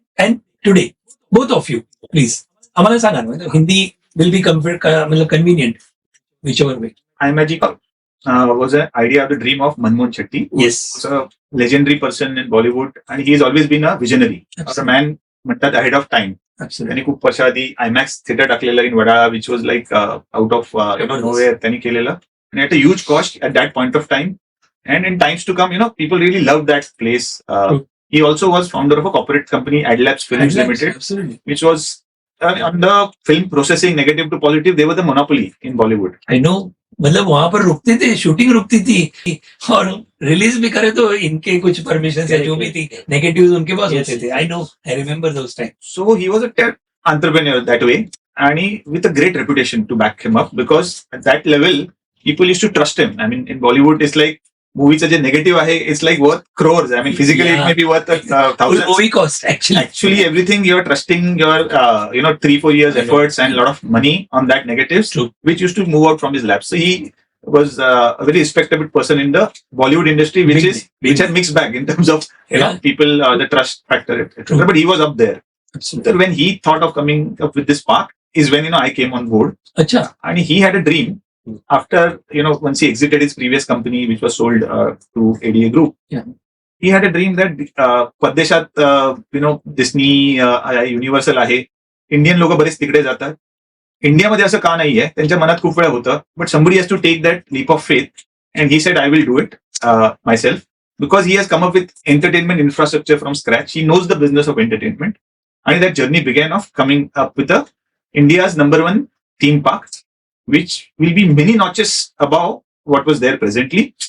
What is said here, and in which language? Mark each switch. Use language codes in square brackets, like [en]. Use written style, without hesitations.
[en] And today, both of you, please. [mr] आम्हाला सांगा ना, [en] Hindi will be convenient, whichever way. iMagica was an idea of the dream of Manmohan Shetty. Yes. He's a legendary person in Bollywood and he has always been a visionary. As a man म्हणतात ahead of time. Absolutely. [mr] त्यांनी खूप वर्ष आधी IMAX theatre टाकलेलं [en] in Wadala which was like out of nowhere [mr] त्यांनी केलेलं आणि [en] At a huge cost at that point of time and in times to come people really love that place. He also was founder of a corporate company, Adlabs Films Limited, Absolutely. which was on the film processing, negative to positive, they were the monopoly in Bollywood. I know. [hi] मतलब वहां पर रुकते थे, shooting रुकती थी और release भी करे तो इनके कुछ परमिशन या जो भी थी नेगेटिव्स उनके पास होते थे. [en] I know, I remember those time. So he was a tech entrepreneur that way, and with a great reputation to back him up, because at that level, people used to trust him. I mean, in Bollywood, it's like [mr] मूवीचं जे negative आहे [en] It's like worth crores. I mean, physically it may be worth thousands. Movie cost Actually, everything you're trusting your 3-4 years efforts and a lot of money on that negatives, True. which used to move out from his lab. So he was a very respectable person in the Bollywood industry, which had mixed bag in terms of people, the trust factor, etc. But he was up there. Absolutely. So when he thought of coming up with this park is when I came on board. [hi] अच्छा. [en] And he had a dream after once he exited his previous company, which was sold to ADA Group. Yeah. [mr] He had a dream that परदेशात Disney universal आहे, Indian लोक बरेच तिकडे जातात, इंडियामध्ये असं का नाहीये त्यांच्या मनात खूप वेळा होतं. [en] But somebody has to take that leap of faith, and he said I will do it myself, because he has come up with entertainment infrastructure from scratch. He knows the business of entertainment, and that journey began of coming up with India's #1 theme park, which will be many notches above what was there presently.